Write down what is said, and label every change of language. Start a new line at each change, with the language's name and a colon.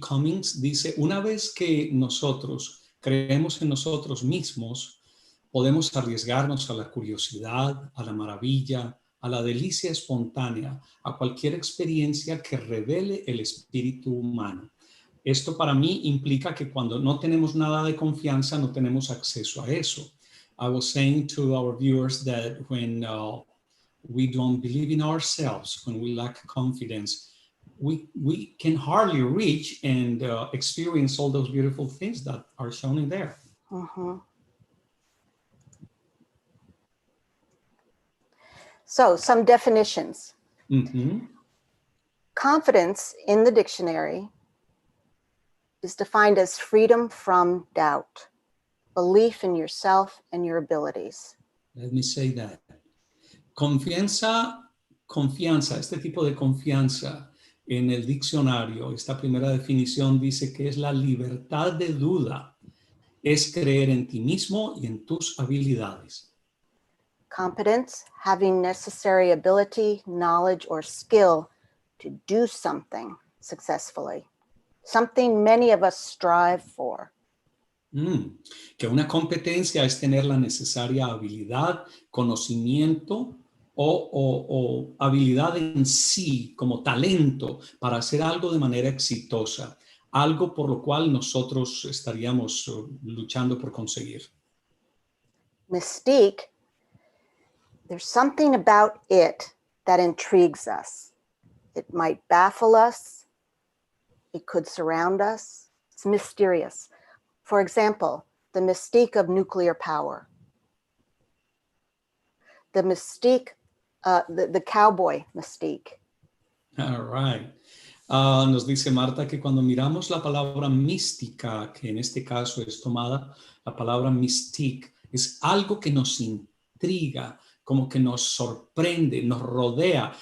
Spanish: Cummings dice, una vez que nosotros creemos en nosotros mismos, podemos arriesgarnos a la curiosidad, a la maravilla, a la delicia espontánea, a cualquier experiencia que revele el espíritu humano. Esto para mí implica que cuando no tenemos nada de confianza, no tenemos acceso a eso.
English: I was saying to our viewers that when we don't believe in ourselves, when we lack confidence, we can hardly reach and experience all those beautiful things that are shown in there. So some definitions. Confidence in the dictionary is defined as freedom from doubt, belief in yourself and your abilities. Let me say that.
Spanish: Confianza, este tipo de confianza en el diccionario, esta primera definición dice que es la libertad de duda, es creer en ti mismo y en tus habilidades.
English: Competence, having necessary ability, knowledge, or skill to do something successfully. Something many of us strive for.
Spanish: Que una competencia es tener la necesaria habilidad, conocimiento o habilidad en sí, como talento, para hacer algo de manera exitosa, algo por lo cual nosotros estaríamos luchando por conseguir.
English: Mystique, there's something about it that intrigues us. It might baffle us. It could surround us. It's mysterious. For example, the mystique of nuclear power. The mystique, the cowboy mystique. All right.
Spanish: Nos dice Marta que cuando miramos la palabra mística, que en este caso es tomada la palabra mystique, es algo que nos intriga, como que nos sorprende, nos rodea.